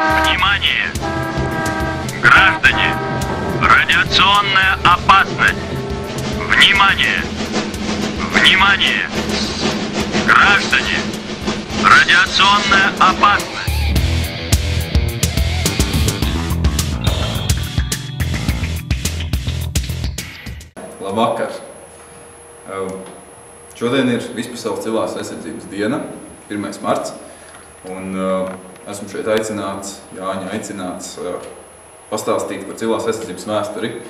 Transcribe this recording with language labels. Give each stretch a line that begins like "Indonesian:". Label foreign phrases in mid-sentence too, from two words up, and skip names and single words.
Russian: Внимание! Граждане! Радиационная опасность! Внимание! Внимание! Граждане! Радиационная опасность!
Latvian: Labvakar! Šodien ir Vispasaules civilās aizsardzības diena, 1. marts, un esmu šeit aicināts, Jāņa aicināts pastāstīt par civilās aizsardzības vēsturi.